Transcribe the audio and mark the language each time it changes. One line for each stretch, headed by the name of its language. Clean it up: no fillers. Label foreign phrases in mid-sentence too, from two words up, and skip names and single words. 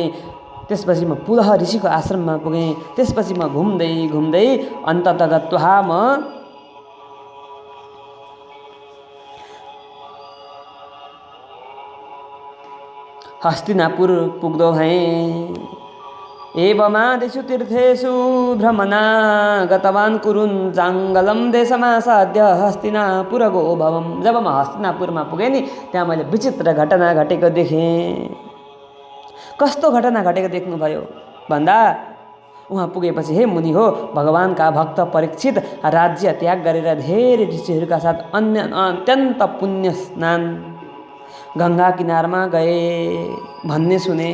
Nepali: त्यसपछि म पुलह ऋषिको आश्रममा पुगेँ। त्यसपछि म घुम्दै घुम्दै अन्ततः गत्वा म हस्तिनापुर पुग्दो भएँ।
Sanskrit: एवमादिषु तीर्थेषु भ्रमणा गतवान् कुरुन् जाङ्गलं देशमासाद्य हस्तिनापुरगो भवम्।
Nepali: जब म हस्तिनापुरमा पुगेँ नि, त्यहाँ मैले विचित्र घटना घटेको देखेँ। कस्तो घटना घटेको देख्नुभयो भन्दा, उहाँ पुगेपछि हे मुनि हो, भगवानका भक्त परीक्षित राज्य त्याग गरेर धेरै ऋषिहरूका साथ अत्यन्त पुण्य स्नान गङ्गा किनारमा गए भन्ने सुने।